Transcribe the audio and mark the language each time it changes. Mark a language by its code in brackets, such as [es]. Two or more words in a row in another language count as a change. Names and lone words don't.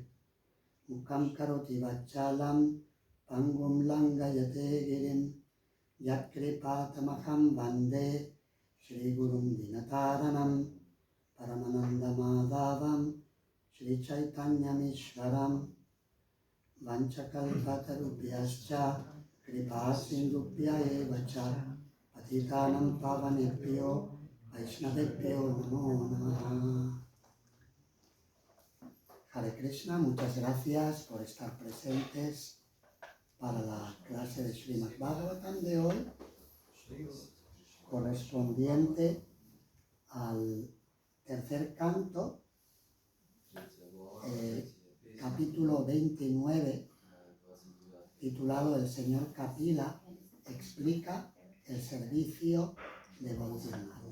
[sa] मुखं करोति वाचालं पङ्गुं लङ्घयते गिरिं यत्कृपातमहं वन्दे श्रीगुरुं दीनतारिणं परमानन्दमाधवं श्रीचैतन्यमीश्वरं। वञ्चकल्पतरुभ्यश्च कृपासिन्धुभ्य एव च पतितानां पावनेभ्यो वैष्णवेभ्यो नमो नमः। Hare Krishna, [es] muchas gracias por estar presentes para la clase de Srimad Bhagavatam de hoy, correspondiente al tercer canto, capítulo 29, titulado El Señor Kapila explica el servicio devocional.